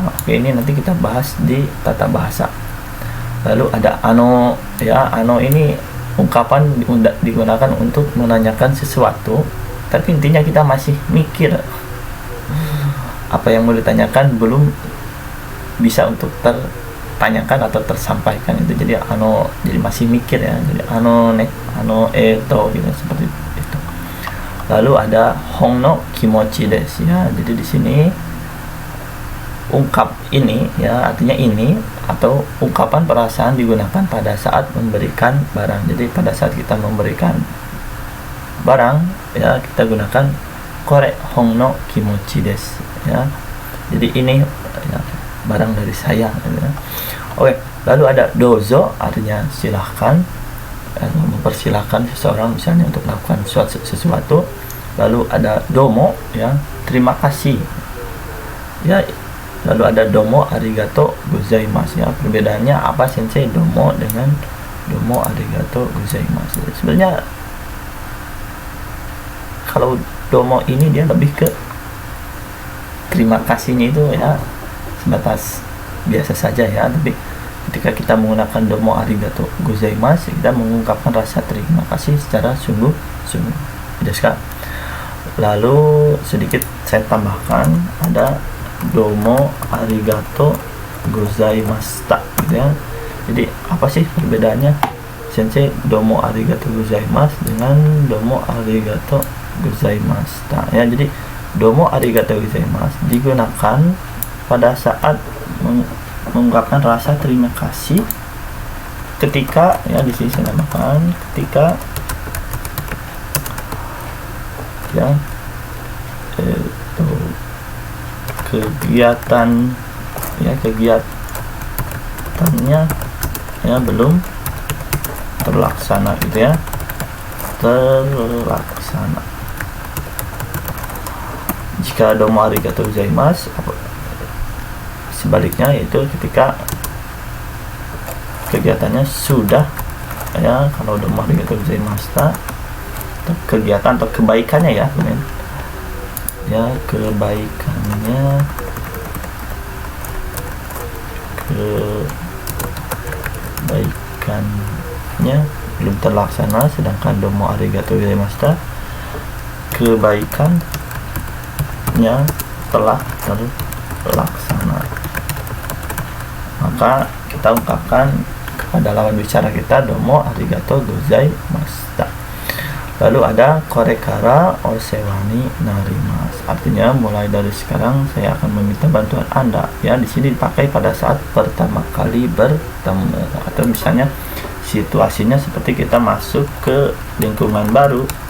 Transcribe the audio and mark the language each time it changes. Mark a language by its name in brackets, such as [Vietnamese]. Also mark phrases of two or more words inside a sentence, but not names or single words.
[Indonesian] Oke, ini nanti kita bahas di tata bahasa. Lalu ada ano ya, ano ini ungkapan digunakan untuk menanyakan sesuatu, tapi intinya kita masih mikir apa yang mau ditanyakan, belum bisa untuk tertanyakan atau tersampaikan itu. Jadi ano, jadi masih mikir ya. Jadi [Japanese] あのね、あのえと [Indonesian] gitu, seperti itu. Lalu ada [Japanese] ほんの気持ちです ya. [Indonesian] Jadi di sini ungkap ini ya, artinya ini atau ungkapan perasaan digunakan pada saat memberikan barang. Jadi pada saat kita memberikan barang ya, kita gunakan [Japanese] これほんの気持ちです [Indonesian] ya. Jadi ini ya, barang dari saya ya. Oke, lalu ada dozo artinya silahkan atau mempersilahkan seseorang misalnya untuk melakukan sesuatu. Lalu ada domo ya, terima kasih ya. Lalu ada [Japanese] どうもありがとうございます [Indonesian] ya. Perbedaannya apa [Japanese] 先生どうも [Indonesian] dengan [Japanese] どうもありがとうございます? [Indonesian] Sebenarnya kalau domo ini dia lebih ke terima kasihnya itu ya sebatas biasa saja ya. Tapi ketika kita menggunakan [Japanese] どうもありがとうございます, [Indonesian] kita mengungkapkan rasa terima kasih secara sungguh-sungguh. Lalu sedikit saya tambahkan, ada [Japanese] どうもありがとうございました [Indonesian] gitu ya. Jadi apa sih perbedaannya [Japanese] 先生どうもありがとうございます [Indonesian] dengan [Japanese] どうもありがとうございました [Indonesian] ya? Jadi [Japanese] どうもありがとうございます [Indonesian] digunakan pada saat mengungkapkan rasa terima kasih ketika ya, di sini saya namakan ketika ya itu kegiatan ya, kegiatannya ya belum terlaksana gitu ya, terlaksana. Jika [Japanese] どうもありがとうございます [Indonesian] sebaliknya, yaitu ketika kegiatannya sudah ya. Kalau [Japanese] どうもありがとうございます [Indonesian] kegiatan atau kebaikannya ya, ya kebaikannya belum terlaksana. Sedangkan [Japanese] どうもありがとうございます [Indonesian] kebaikannya telah terlaksana. Maka kita ungkapkan kepada lawan bicara kita [Japanese] どうもありがとうございます. [Indonesian] Lalu ada [Japanese] これからお世話になります. [Indonesian] Artinya mulai dari sekarang saya akan meminta bantuan Anda. Ya, di sini dipakai pada saat pertama kali bertemu, atau misalnya situasinya seperti kita masuk ke lingkungan baru.